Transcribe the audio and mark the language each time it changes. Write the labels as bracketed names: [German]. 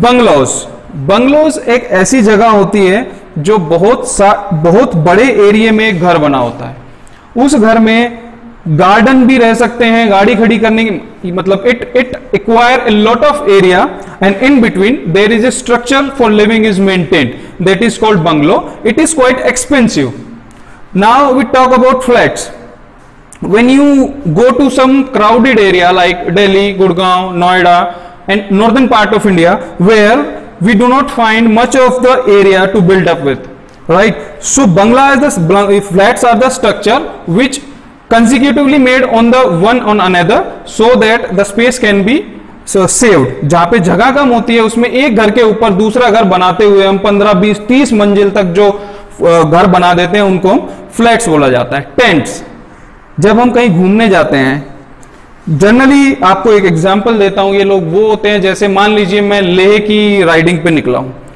[Hindi] Bungalows, bungalows एक ऐसी जगह होती है जो बहुत बड़े एरिया में एक घर बना होता है। उस घर में गार्डन भी रह सकते हैं, गाड़ी खड़ी करने की, मतलब [English] It acquire a lot of area and in between there is a structure for living is maintained, that is called bungalow. It is quite expensive. Now we talk about flats. When you go to some crowded area like Delhi, Gurgaon, Noida and northern part of India where we do not find much of the area to build up with, right? So bangla is the flats are the structure which consecutively made on the one on another so that the space can be saved. [Hindi] जहां पे जगह कम होती है उसमें एक घर के ऊपर दूसरा घर बनाते हुए हम 15, 20, 30 मंजिल तक जो घर बना देते हैं उनको हम फ्लैट्स बोला जाता है। टेंट्स, जब हम कहीं घूमने जाते हैं, जनरली आपको एक एग्जांपल देता हूं, ये लोग वो होते हैं जैसे मान लीजिए मैं लेह की राइडिंग पे निकला हूं।